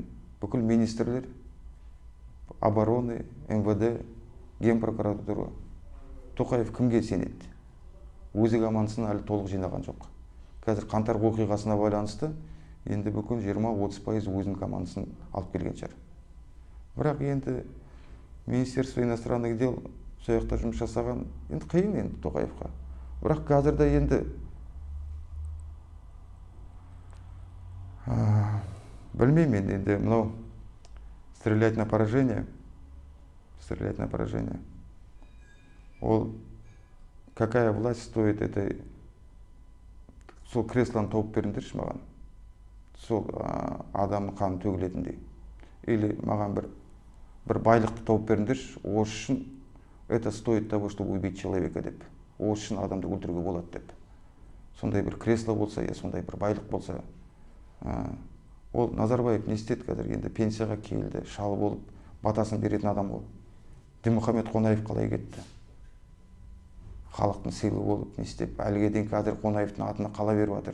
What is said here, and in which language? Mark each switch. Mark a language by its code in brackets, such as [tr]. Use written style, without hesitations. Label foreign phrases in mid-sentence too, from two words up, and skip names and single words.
[kk] Бүкіл министрлер, обороны, МВД, Генпрокуратура. Тоқаев кімге сенеді? Өзі командасын әлі толық жинаған жоқ. қазір қаңтар оқиғасына байланысты енді бүкіл 20-30% өзінің командасын алып келген шығар. Бірақ енді Министерство иностранных дел сол жақта жұмыс жасаған, енді қиын енді Тоқаевқа. Бірақ қазір де енді білмеймін енді мынау [ru] стрелять на поражение. Ол какая власть стоит этой, [kk] сол креслоны тауып беріңдерші маған. Сол адамның қаны төгілетіндей. Или маған бір байлықты тауып беріңдерші, ол үшін [ru] это стоит того, чтобы убить человека [kk] деп. Ол үшін адамды өлтіруге болады деп. Сондай бір кресло болса, я сондай бір байлық болса. Ол Назарбаев не істеді қазір, енді пенсияға келді, шалы болып, батасын беретін адам ол. Дінмұхамед Қонаев қалай кетті? Халықтың сыйлы болып, не істеп, әліге дейін қазір Қонаевтың атына қала беріп жатыр.